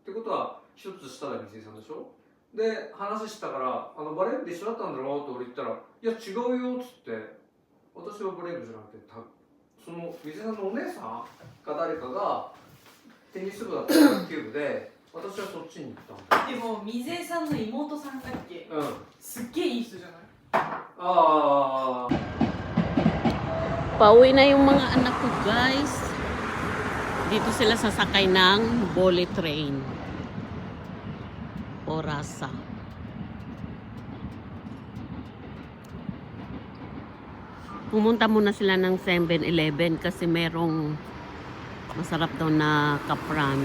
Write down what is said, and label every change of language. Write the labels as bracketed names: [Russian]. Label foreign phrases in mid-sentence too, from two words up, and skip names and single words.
[Japanese] ってことは一つ下で水井さんでしょ。で話したからバレー部で一緒だったんだろうって俺言ったら、いや違うよっつって、私はバレー部じゃなくてその水井さんのお姉さんか誰かがテニス部だったら卓球部で、私はそっちに行ったんだ。でも水江さんの妹さんだっけ、うん、すっげえいい人じゃない。ああ。 [Filipino] Pauwi na yung mga anak ko, guys. Dito sila sasakay ng Bole train. Orasa. Pumunta muna sila ng 7-Eleven kasi merong masarap daw na cup ramen.